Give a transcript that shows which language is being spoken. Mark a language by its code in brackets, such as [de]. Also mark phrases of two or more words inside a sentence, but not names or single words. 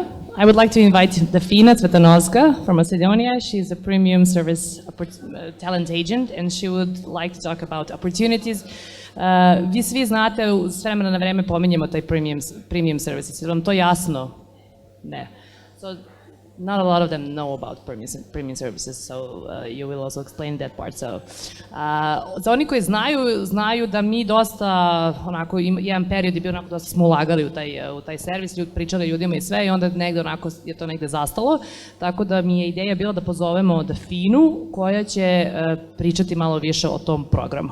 [en] I would like to invite Defina Cvetanovska from Macedonia. She's a premium service talent agent and she would like to talk about opportunities. [sr] Vi svi znate, s vremena na vreme pominjemo taj [en] premium services. [sr] Je vam to jasno? Ne. [en] So, not a lot of them know about premium services, so you will also explain that part. So, [sr] za oni koji znaju da mi dosta, onako, jedan period je bio onako dosta smo ulagali u taj servis, pričali ljudima i sve i onda negde onako je to negde zastalo, tako da mi je ideja bila da pozovemo Definu koja će pričati malo više o tom programu.